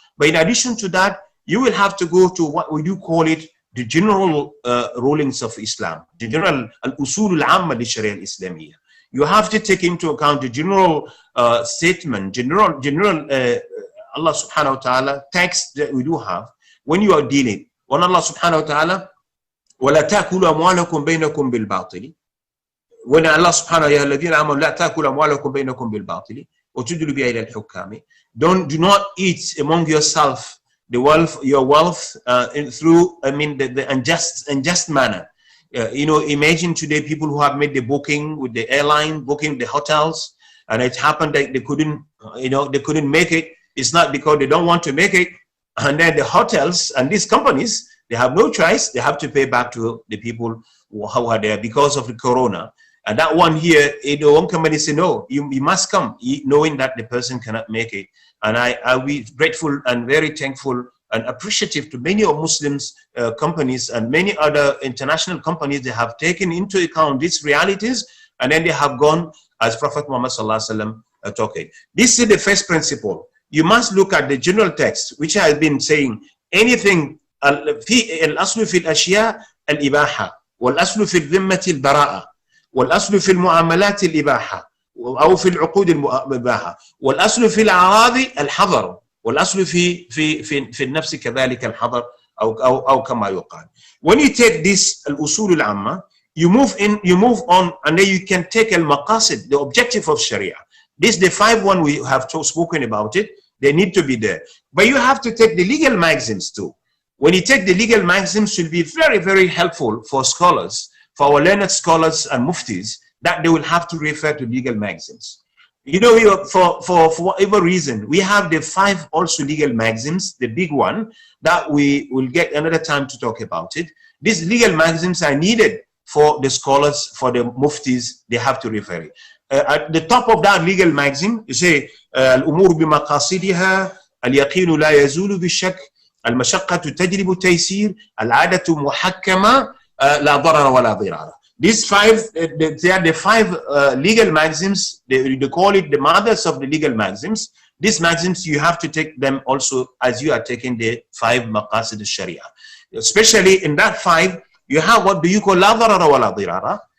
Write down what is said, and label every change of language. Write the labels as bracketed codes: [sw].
[en] But in addition to that, you will have to go to what we do call it the general rulings of Islam, the general [ar] al-usul al-amma li sharia al-islamiyya. [en] You have to take into account the general statement, general Allah subhanahu wa ta'ala text that we do have when you are dealing. When Allah subhanahu wa ta'ala [ar] ولا تأكلوا أموالكم بينكم بالباطل. [en] When Allah subhanahu wa ta'ala [ar] لا تأكلوا أموالكم بينكم بالباطل وتدلوا بها إلى الحكام. [en] Do not eat among yourself your wealth through the unjust manner. Imagine today people who have made the booking with the airline, booking the hotels, and it happened that they couldn't make it. It's not because they don't want to make it, and then the hotels and these companies, they have no choice. They have to pay back to the people who are there because of the corona. And that one here, one company say, no, you must come, knowing that the person cannot make it. And I'll be grateful and very thankful and appreciative to many of Muslims companies and many other international companies. They have taken into account these realities, and then they have gone as Prophet Muhammad sallallahu alaihi wasallam talking. This is the first principle. You must look at the general text, which has been saying anything. [ar] الأصل في الأشياء الإباحة والأصل في الذمة البراءة والأصل في المعاملات الإباحة أو في العقود الإباحة والأصل في الأعراض الحظر والأصل في النفس كذلك الحظر أو كما يقال. [en] When you take this [ar] الأصول العامة, [en] you move on, and then you can take al-maqasid, the objective of Sharia. This the 5 one we have spoken about it. They need to be there, but you have to take the legal maxims too. When you take the legal maxims, it will be very, very helpful for scholars, for our learned scholars and muftis, that they will have to refer to legal maxims. For whatever reason, we have the 5 also legal maxims, the big one, that we will get another time to talk about it. These legal maxims are needed for the scholars, for the muftis, they have to refer it. At the top of that legal maxim, you say, [ar] الأمور بمقاصدها اليقين لا يزول بالشك المشقة تجلب التيسير العادة محكمة لا ضرر ولا ضرار. [en] These 5, they are the 5 legal maxims. They call it the mothers of the legal maxims. These maxims, you have to take them also as you are taking the 5 maqasid al-sharia. Especially in that 5, you have what do you call [ar] la darara wa la dirara.